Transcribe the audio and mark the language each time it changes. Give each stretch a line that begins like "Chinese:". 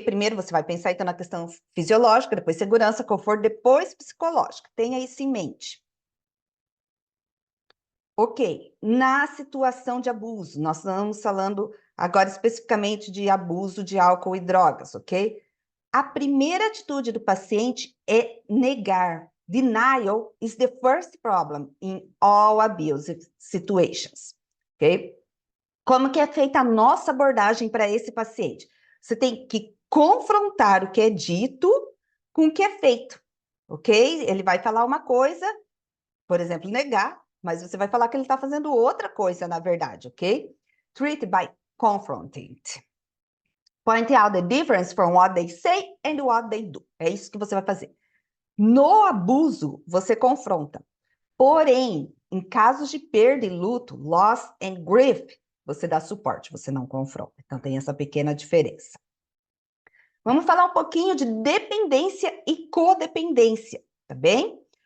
Portuguese: Primeiro você vai pensar então na questão fisiológica, depois segurança, conforto, depois psicológica. Tenha isso em mente. Ok, na situação de abuso, nós estamos falando agora especificamente de abuso de álcool e drogas, ok? A primeira atitude do paciente é negar.
English: Denial is the first problem in all abusive situations, ok?
Portuguese: Como que é feita a nossa abordagem para esse paciente? Você tem que confrontar o que é dito com o que é feito, ok? Ele vai falar uma coisa, por exemplo, negar, mas você vai falar que ele está fazendo outra coisa, na verdade, ok?
English: Treat by confronting. Point out the difference from what they say and what they do.
Portuguese: É isso que você vai fazer. No abuso, você confronta. Porém, em casos de perda e luto,
English: loss and grief,
Portuguese: você dá suporte, você não confronta. Então, tem essa pequena diferença. Vamos falar um pouquinho de dependência e codependência, tá bem?